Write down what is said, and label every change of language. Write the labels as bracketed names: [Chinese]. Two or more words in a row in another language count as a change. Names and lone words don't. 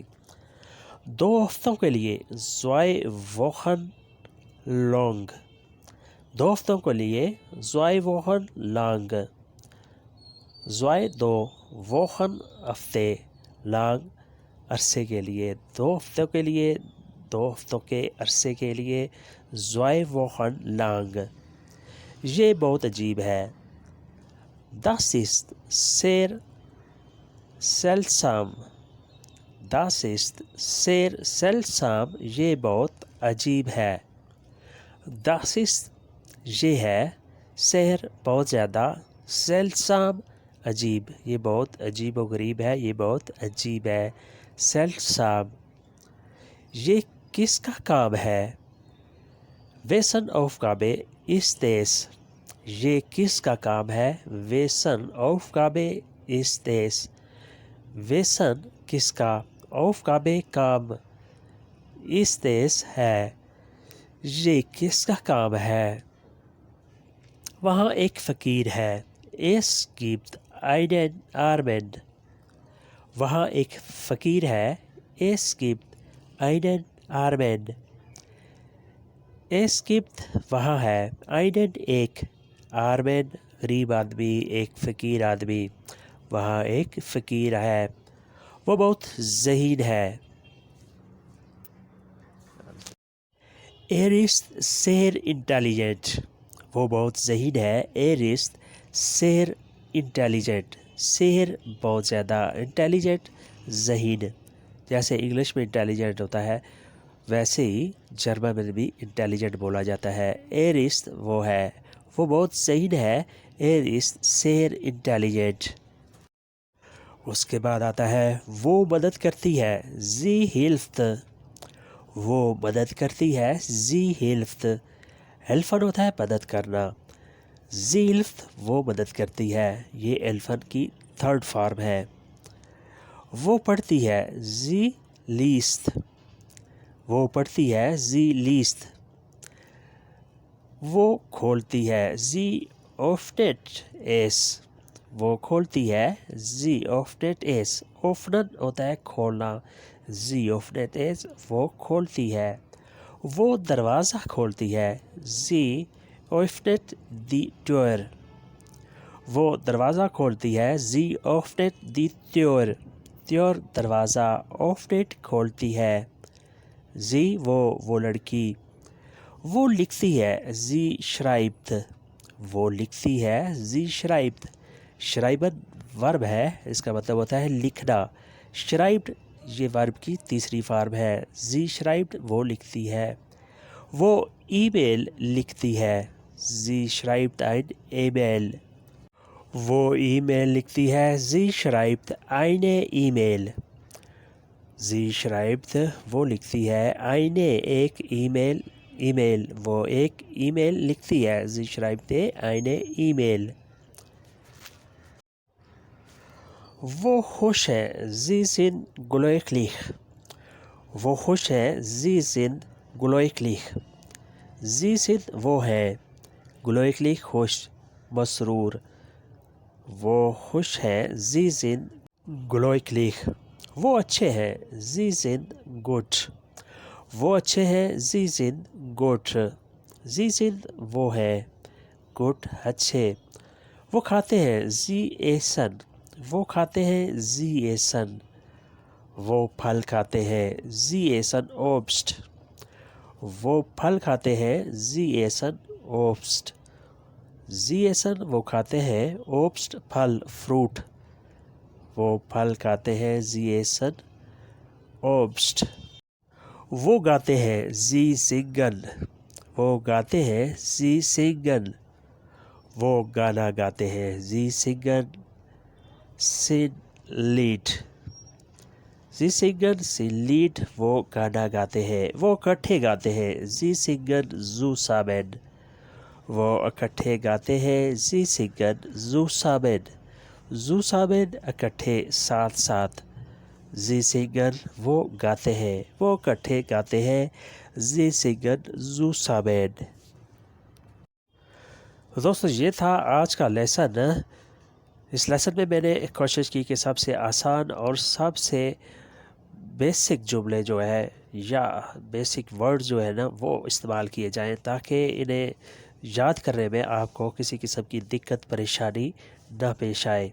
[Urdu] 2 ہفتوں کے لیے [German] zwei Wochen lang, [Urdu] 2 ہفتوں کے لیے [German] zwei Wochen lang, zwei 2 Wochen [Urdu] ہفتے، لانگ عرصے کے لیے، 2 ہفتوں کے لیے، 2 ہفتوں کے عرصے کے لیے [German] zwei Wochen lang. [Urdu] یہ بہت عجیب ہے، [German] Das ist sehr seltsam، Das ist sehr seltsam، [Urdu] یہ بہت عجیب ہے۔ [German] Das ist [Urdu] یہ ہے، sehr بہت زیادہ، seltsam عجیب، یہ بہت عجیب و غریب ہے، یہ بہت عجیب ہے۔ seltsam، یہ کس کا کام ہے؟ [German] Wessen Aufgabe ist es، [Urdu] یہ کس کا کام ہے؟ [German] Wessen Aufgabe ist es، Wessen [Urdu] کس کا، Aufgabe کام، [German] ist es [Urdu] ہے، یہ کس کا کام ہے؟ وہاں ایک فقیر ہے، [German] Es gibt einen Armen، [Urdu] وہاں ایک فقیر ہے، [German] Es gibt einen Armen، Es gibt [Urdu] وہاں ہے، einen ایک، Armen غریب آدمی، ایک فقیر آدمی، وہاں ایک فقیر ہے، وہ بہت ذہین ہے۔ [German] Er ist sehr intelligent، [Urdu] وہ بہت ذہین ہے، [German] Er ist sehr intelligent، [Urdu] sehr بہت زیادہ، intelligent ذہین، جیسے انگلش میں انٹیلیجنٹ ہوتا ہے ویسے ہی جرمن میں بھی انٹیلیجنٹ بولا جاتا ہے۔ [German] Er ist [Urdu] وہ ہے، وہ بہت ذہین ہے، [German] Er ist sehr intelligent۔ [Urdu] اس کے بعد آتا ہے وہ مدد کرتی ہے، [German] Sie hilft، [Urdu] وہ مدد کرتی ہے، [German] Sie hilft، [Urdu] helfen ہوتا ہے مدد کرنا، [German] Sie hilft [Urdu] وہ مدد کرتی ہے، یہ helfen کی 3rd فارم ہے۔ وہ پڑھتی ہے، [German] Sie liest، [Urdu] وہ پڑھتی ہے، [German] Sie liest۔ [Urdu] وہ کھولتی ہے، [German] Sie öffnet es، [Urdu] وہ کھولتی ہے، [German] Sie öffnet es، öffnen [Urdu] ہوتا ہے کھولنا، [German] Sie öffnet es [Urdu] وہ کھولتی ہے۔ وہ دروازہ کھولتی ہے، [German] Sie öffnet die Tür، [Urdu] وہ دروازہ کھولتی ہے، [German] Sie öffnet die Tür، [Urdu] Tür دروازہ، öffnet کھولتی ہے، Sie وہ لڑکی۔ وہ لکھتی ہے، [German] Sie schreibt، [Urdu] وہ لکھتی ہے، [German] Sie schreibt، [Urdu] schreiben ورب ہے، اس کا مطلب ہوتا ہے لکھنا، schreibt یہ ورب کی 3 فارم ہے، [German] Sie schreibt [Urdu] وہ لکھتی ہے۔ وہ ای میل لکھتی ہے، [German] Sie schreibt ein E-Mail، [Urdu] وہ ای میل لکھتی ہے، [German] Sie schreibt eine E-Mail، Sie schreibt [Urdu] وہ لکھتی ہے، eine ایک ای میل، وہ ایک ای میل لکھتی ہے، [German] Sie schreibt eine E-Mail۔ [Urdu] وہ خوش ہے، [German] Sie sind glücklich، [Urdu] وہ خوش ہے، [German] Sie sind glücklich، Sie sind [Urdu] وہ ہے، glücklich خوش، مسرور، وہ خوش ہے، [German] Sie sind glücklich۔ [Urdu] وہ اچھے ہیں، [German] Sie sind gut، [Urdu] وہ اچھے ہیں، [German] Sie sind gut، Sie sind [Urdu] وہ ہے، [German] gut اچھے۔ [Urdu] وہ کھاتے ہیں، [German] Sie essen، [Urdu] وہ کھاتے ہیں، [German] Sie essen، [Urdu] وہ پھل کھاتے ہیں، [German] Sie essen Obst، [Urdu] وہ پھل کھاتے ہیں، [German] Sie essen Obst، Sie essen [Urdu] وہ کھاتے ہیں، Obst پھل، فروٹ، وہ پھل کھاتے ہیں، [German] Sie essen Obst۔ [Urdu] وہ گاتے ہیں [German] sie singen، [Urdu] وہ گاتے ہیں [German] sie singen، [Urdu] وہ گانا گاتے ہیں [German] sie singen sein Lied، sie singen sein Lied، [Urdu] وہ گانا گاتے ہیں، وہ اکٹھے گاتے ہیں [German] sie singen zusammen، [Urdu] وہ اکٹھے گاتے ہیں [German] sie singen zusammen، [Urdu] zusammen اکٹھے ساتھ ساتھ، [German] sie singen [Urdu] وہ گاتے ہیں، وہ اکٹھے گاتے ہیں [German] sie singen zusammen۔ [Urdu] دوستو یہ تھا آج کا لیسن۔ اس لیسن میں میں نے کوشش کی کہ سب سے آسان اور سب سے بیسک جملے جو ہے یا بیسک ورڈ جو ہے نا وہ استعمال کیے جائیں تاکہ انہیں یاد کرنے میں آپ کو کسی قسم کی دقت پریشانی نہ پیش آئے۔